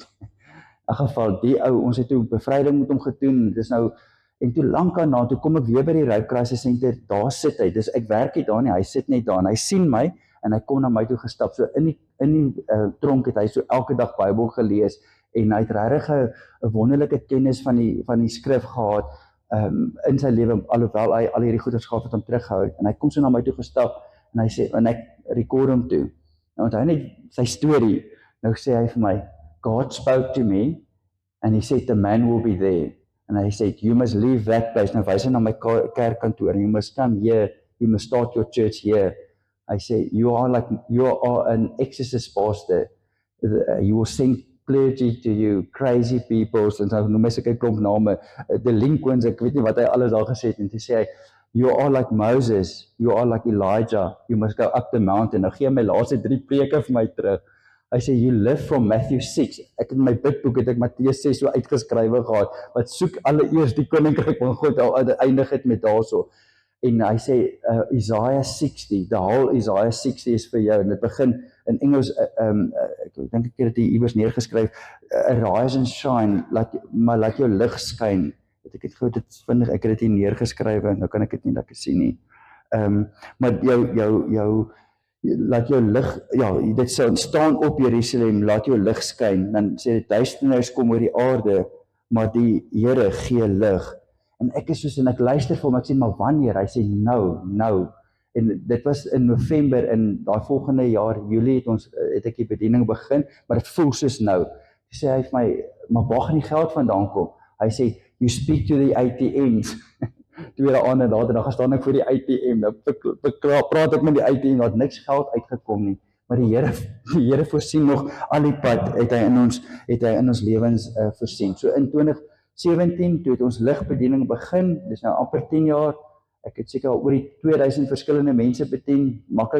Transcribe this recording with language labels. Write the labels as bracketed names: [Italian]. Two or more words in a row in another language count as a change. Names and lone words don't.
[Afrikaans] In geval, die ou, ons het toe bevryding met hom gedoen, dis nou, en toe lank daarna, toe kom ek weer by die Rape Crisis Center, daar sit hy, dis ek werk nie daar nie, hy sit net daar, en hy sien my, en hy kom na my toe gestap, so in die tronk het hy so elke dag Bybel gelees, en hy het regtig 'n wonderlike kennis van die skrif gehad, in sy lewe, alhoewel hy al hierdie goeders gehad het om teruggehou het, en hy kom so na my toe gestap, en hy sê, en ek record hom toe, nou onthou net sy storie, nou sê hy vir my, [English] God spoke to me, and he said, the man will be there, and he said, you must leave that place, [Afrikaans] nou wys hy na my kerkkantoor, [English] and you must come here, you must start your church here. I say, you are an exorcist pastor, you will send clergy to you, crazy people, [Afrikaans] en so noem hy sulke klomp name, delinquents, ek weet nie wat hy alles daar gesê het, en toe sê hy, [English] you are like Moses, you are like Elijah, you must go up the mountain. [Afrikaans] Nou gee hy my laaste 3 preke vir my terug. Hy sê, [English] you live from Matthew 6, [Afrikaans] ek in my bidboek het ek Mattheus 6 so uitgeskrywe gehad, wat soek allereers die koninkryk van God, al eindig het met daarso. En hy sê, Isaiah 60, [English] the whole Isaiah 60 [Afrikaans] is vir jou, en dit begin in Engels, ek dink ek het dit iewers neergeskryf, [English] arise and shine, [Afrikaans] maar laat jou lig skyn, ek het goed, ek het dit hier neergeskrywe, nou kan ek dit nie lekker sien nie, maar laat jou lig, ja, dit staan op Jerusalem, laat jou lig skyn, dan sê dit, duisternis kom oor die aarde, maar die Here gee lig, en ek is soos, en ek luister vir hom, ek sê, maar wanneer? Hy sê, nou, en dit was in November, en daai volgende jaar, Julie, het ek die bediening begin, maar dit voel soos nou, sê hy vir my, maar waar gaan die geld vandaan kom? Hy sê, [English] you speak to the ATMs, [Afrikaans] tweede aand en later, dan gaan staan ek voor die ATM, dan praat ek met die ATM, daar het niks geld uitgekom nie, maar die Here voorsien nog al die pad, het hy in ons lewens voorsien. So in 2017, toe het ons ligbediening begin, dis nou amper 10 jaar, ek het seker al oor die 2000 verskillende mense bedien, maklik